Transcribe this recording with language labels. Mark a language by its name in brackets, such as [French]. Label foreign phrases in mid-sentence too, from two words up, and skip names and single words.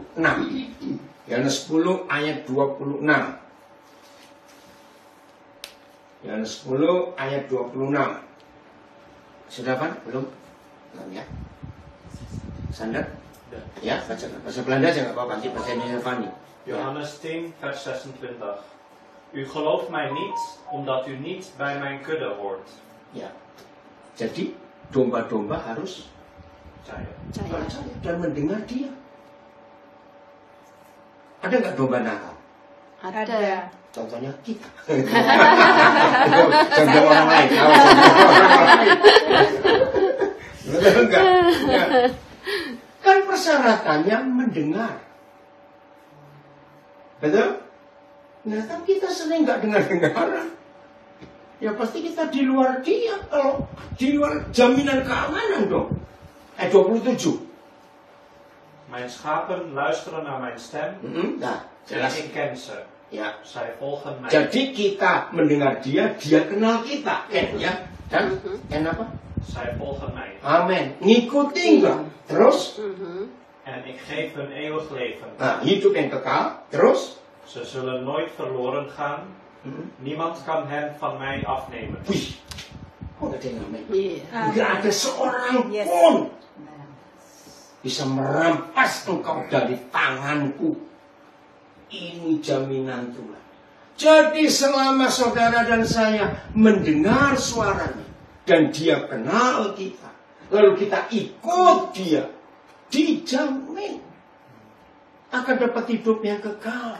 [Indonesian] Yohanes 10 ayat 26. Yohanes 10 ayat 26. Sudah kan? Belum? Belum ya? Sandar? Ya, bahasa Belanda aja nggak apa-apa, nanti bahasa Indonesia Fanny. [Dutch] Johannes 10 vers 26. U gelooft mij niet, omdat u niet bij mijn kudde hoort. [Indonesian] Ya. Jadi domba-domba harus percaya dan mendengar Dia. Ada nggak domba nakal? Ada. Contohnya kita. Contoh orang lain. Betul enggak? Ya. Kan persyaratannya mendengar. Betul? Nah, tapi kita sering nggak dengar-dengaran. ya pasti kita di luar dia. Kalau di luar jaminan keamanan dong. 27. [Dutch] Mijn schapen luisteren naar mijn stem. [Indonesian] Nah, [Dutch] En [Indonesian] jelas. [Dutch] ik ken ze. [Indonesian] Ya. [Dutch] Zij volgen mij. [Indonesian] Jadi kita mendengar dia, dia kenal kita. Ya. Dan apa? [Dutch] Zij volgen mij. [Indonesian] Amin. Ngikuti enggak? Terus? [Dutch] En ik geef hun eeuwig leven. [Indonesian] Nah, hidup yang kekal. Terus? [Dutch] Ze zullen nooit verloren gaan. Niemand kan hen van mij afnemen. [Indonesian] Wih. Kok ada yang amin? Iya. Enggak ada seorang Yes. pun bisa merampas engkau dari tanganku. Ini jaminan Tuhan. Jadi selama saudara dan saya mendengar suaranya dan dia kenal kita, lalu kita ikut dia, dijamin akan dapat hidup yang kekal.